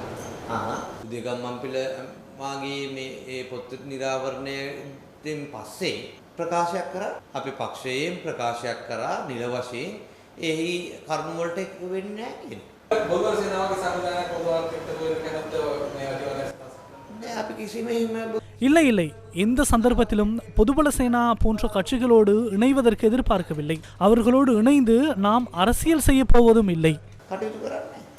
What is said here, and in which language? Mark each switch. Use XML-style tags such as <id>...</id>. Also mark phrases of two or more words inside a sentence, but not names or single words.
<si>උදේගම්මන්පිල මාගේ මේ ඒ පොත් නිරාවරණය පස්සේ ප්‍රකාශයක් කරා අපි පක්ෂයෙන් ප්‍රකාශයක් කරා නිල වශයෙන් එහි කරුණු වලට එක වෙන්නේ නැහැ කියන. බුදුබල සේනාවගේ සංවිධානයක් පොදුවත් එක්ක වෙනකනත් මේ අධිවරණය නෑ අපි කිසිම එහෙම</si> <ta>இல்லை இல்லை, எந்த சந்தர்ப்பத்திலும் பொதுபல சேனா போன்ற கட்சிகளோடு இணைவதற்கு எதிர்பார்க்கவில்லை. அவர்களோடு இணைந்து நாம் அரசியல் செய்ய போவதும் இல்லை.</ta> <si>කටයුතු කරන්නේ</si>